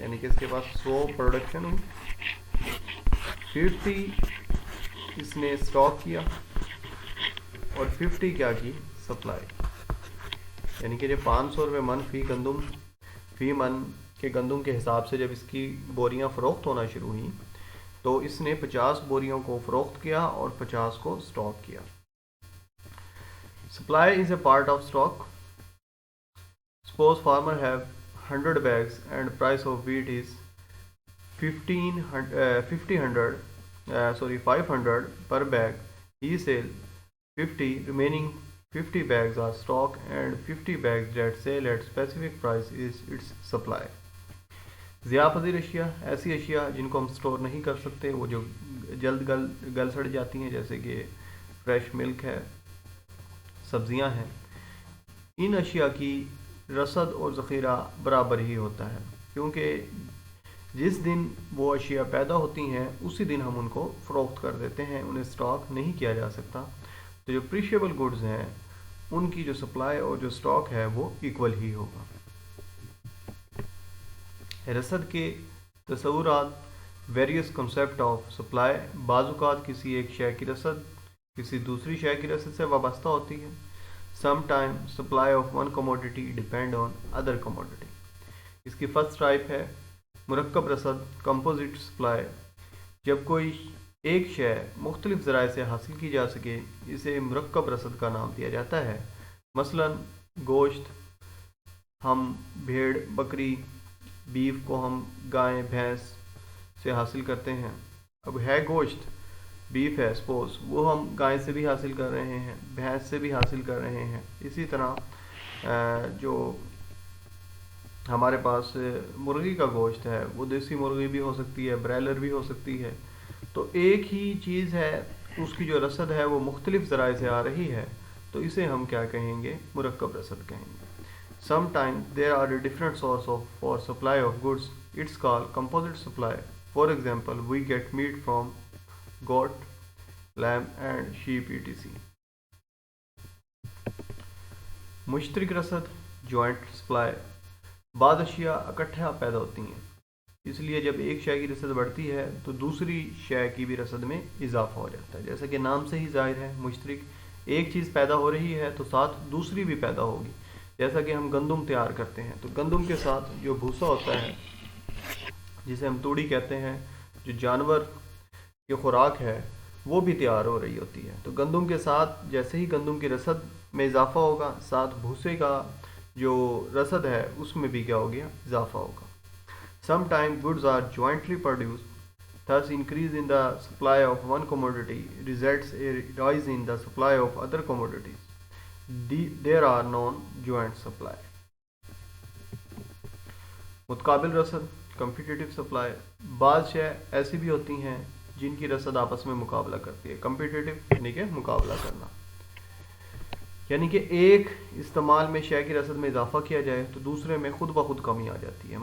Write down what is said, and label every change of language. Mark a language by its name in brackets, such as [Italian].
[Urdu] یعنی کہ اس کے پاس 100 پروڈکشن ہوئی، 50 اس نے اسٹاک کیا اور 50 کیا کی؟ سپلائی. یعنی کہ جب 500 روپے من فی من کے گندم کے حساب سے جب اس کی بوریاں فروخت ہونا شروع ہوئیں تو اس نے 50 بوریوں کو فروخت کیا اور 50 کو اسٹاک کیا. [English] Supply is a part of stock. Suppose farmer have 100 bags and price of wheat is 500 per bag. He sell 50, remaining 50 bags are stock and 50 bags that sell at specific price is its supply. [Urdu] Zia پذیر اشیاء، ایسی اشیاء جن کو ہم store نہیں کر سکتے، وہ جو جلد گل سڑ جاتی ہیں، جیسے کہ فریش ملک ہے، سبزیاں ہیں. ان اشیاء کی رسد اور ذخیرہ برابر ہی ہوتا ہے، کیونکہ جس دن وہ اشیاء پیدا ہوتی ہیں اسی دن ہم ان کو فروخت کر دیتے ہیں، انہیں اسٹاک نہیں کیا جا سکتا. تو جو پریشیبل گڈز ہیں ان کی جو سپلائی اور جو اسٹاک ہے وہ ایکول ہی ہوگا. رسد کے تصورات، [English] Various concept of supply. [Urdu] بعض اوقات کسی ایک شے کی رسد کسی دوسری شے کی رسد سے وابستہ ہوتی ہے. [English] Sometimes supply of one commodity depend on other commodity. [Urdu] اس کی فرسٹ ٹائپ ہے مرکب رسد، کمپوزٹ سپلائی. جب کوئی ایک شے مختلف ذرائع سے حاصل کی جا سکے اسے مرکب رسد کا نام دیا جاتا ہے. مثلا گوشت، ہم بھیڑ، بکری، بیف کو ہم گائے بھینس سے حاصل کرتے ہیں. اب ہے گوشت بیف ہے سپوز، وہ ہم گائے سے بھی حاصل کر رہے ہیں، بھینس سے بھی حاصل کر رہے ہیں. اسی طرح جو ہمارے پاس مرغی کا گوشت ہے وہ دیسی مرغی بھی ہو سکتی ہے، برائلر بھی ہو سکتی ہے. تو ایک ہی چیز ہے، اس کی جو رسد ہے وہ مختلف ذرائع سے آ رہی ہے، تو اسے ہم کیا کہیں گے؟ مرکب رسد کہیں گے. [English] Sometimes there are a different source for supply of goods. It's called composite supply. For example, we get meat from goat, lamb and sheep etc. [Urdu] مشترک رسد جوائنٹ سپلائی. بعض اشیاء اکٹھا پیدا ہوتی ہیں، اس لیے جب ایک شے کی رسد بڑھتی ہے تو دوسری شے کی بھی رسد میں اضافہ ہو جاتا ہے. جیسا کہ نام سے ہی ظاہر ہے، مشترک، ایک چیز پیدا ہو رہی ہے تو ساتھ دوسری بھی پیدا ہوگی. جیسا کہ ہم گندم تیار کرتے ہیں تو گندم کے ساتھ جو بھوسا ہوتا ہے جسے ہم توڑی کہتے ہیں، جو جانور کی خوراک ہے وہ بھی تیار ہو رہی ہوتی ہے. تو گندم کے ساتھ جیسے ہی گندم کی رسد میں اضافہ ہوگا، ساتھ بھوسے کا جو رسد ہے اس میں بھی کیا ہو گیا؟ اضافہ ہوگا. [English] Sometimes goods are jointly produced, thus increase in the supply of one commodity results a rise in the supply of other commodities. There are non-joint supply. [Urdu] متقابل رسد competitive supply. بعض شے ایسی بھی ہوتی ہیں جن کی رسد آپس میں مقابلہ کرتی ہے. competitive یعنی کہ مقابلہ کرنا، یعنی کہ ایک استعمال میں شے کی رسد میں اضافہ کیا جائے تو دوسرے میں خود بخود کمی آ جاتی ہے.